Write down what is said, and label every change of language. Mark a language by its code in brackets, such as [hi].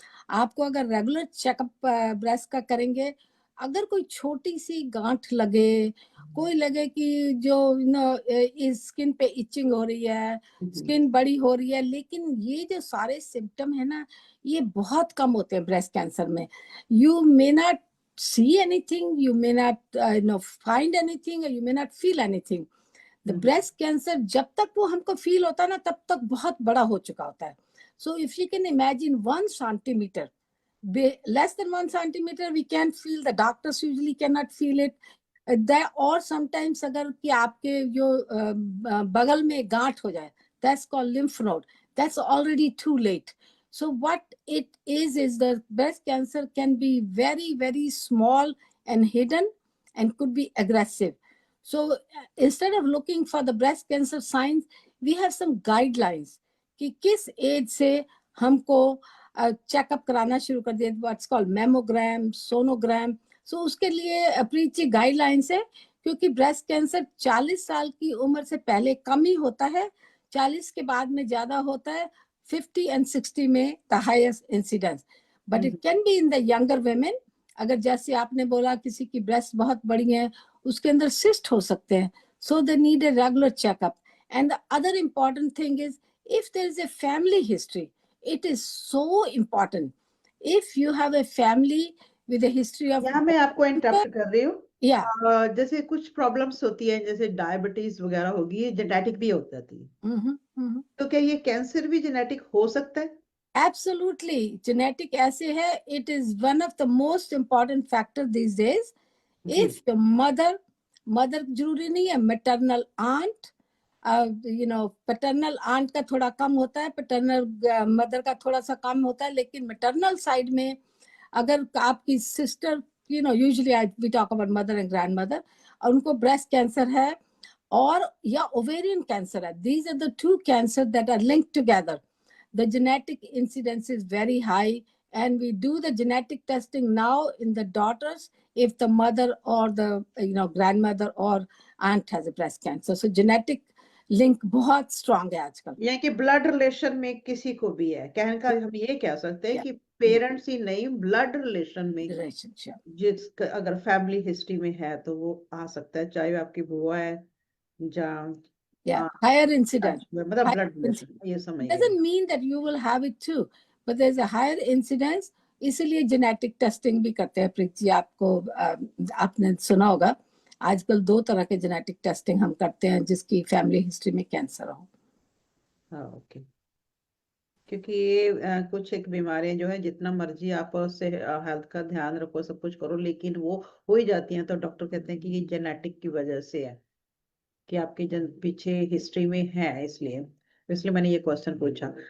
[hi] आपको अगर regular checkup breast का करेंगे, अगर कोई छोटी सी गांठ लगे, कोई लगे कि जो इस स्किन पे इचिंग हो रही है, स्किन बड़ी हो रही है, लेकिन ये जो सारे सिम्टम है ना, ये बहुत कम होते हैं ब्रेस्ट कैंसर में. [en] You may not see anything, you may not find anything, or you may not feel anything. The breast cancer [hi] जब तक वो हमको फील होता है ना, तब तक बहुत बड़ा हो चुका होता है. [en] So if you can imagine 1 centimeter, less than 1 centimeter, we can't feel. The doctors usually cannot feel it. Or sometimes [hi] अगर कि आपके जो बगल में गांठ हो जाए, [en] that's called lymph node. That's already too late. So what it is the breast cancer can be very, very small and hidden and could be aggressive. So instead of looking for the breast cancer signs, we have some guidelines [hi] कि किस as से हमको checkup कराना शुरू कर दिया, [en] What's called mammogram, sonogram. [hi] सो उसके लिए प्रीति गाइडलाइंस है, क्योंकि ब्रेस्ट कैंसर 40 साल की उम्र से पहले कम ही होता है, 40 के बाद में ज्यादा होता है, 50 and 60 में the highest incidence, [en] But it can be in the younger women. [hi] अगर जैसे आपने बोला किसी की ब्रेस्ट बहुत बड़ी है, उसके अंदर सिस्ट हो सकते हैं, [en] So they need a regular checkup. And the other important thing is if there is a family history, it is so important. If you have a family with a history of [hi] यहाँ मैं आपको interrupt कर रही हूँ. yeah, जैसे कुछ problems होती है, जैसे डायबिटीज वगैरह होगी, ये जेनेटिक भी हो जाती है. तो क्या ये कैंसर भी जेनेटिक हो सकता है? [en] absolutely. Genetic ऐसे है, it is one of the most important factor these days. [hi] Ji. [en] If your mother [hi] जरूरी नहीं है, maternal aunt, पैटर्नल आंट का थोड़ा कम होता है, पैटर्नल मदर का थोड़ा सा कम होता है, लेकिन मैटरनल साइड में अगर आपकी sister, [en] usually we talk about mother and grand mother, [hi] और उनको ब्रेस्ट कैंसर है और या ओवेरियन कैंसर है, [en] These are the two cancer that are linked together. The genetic incidence is very high and we do the genetic testing now in the daughters if the mother or the grandmother or aunt has a breast cancer. [hi] So genetic link बहुत strong है आजकल. यानी कि blood relation में किसी को भी है, कहने का हम ये कह सकते हैं कि पेरेंट्स ही नहीं, ब्लड रिलेशन में जिस अगर फैमिली हिस्ट्री में है तो वो आ सकता है, चाहे आपकी बुआ है या [en] higher incidence, [hi] मतलब ब्लड रिलेशन. ये समझ [en] doesn't mean that you will have it too, but there's a higher incidence. [hi] इसीलिए जेनेटिक टेस्टिंग भी करते हैं. प्रीति, आपको आपने सुना होगा आजकल 2 तरह के जेनेटिक टेस्टिंग हम करते हैं जिसकी फैमिली हिस्ट्री में कैंसर हो. हाँ, ओके. क्योंकि ये कुछ एक बीमारियां जो है, जितना मर्जी आप उससे हेल्थ का ध्यान रखो, सब कुछ करो, लेकिन वो हो ही जाती हैं, तो डॉक्टर कहते हैं कि ये जेनेटिक की वजह से है, कि आपके पीछे हिस्ट्री में है, इसलिए मैंने ये क्वेश्चन पूछा.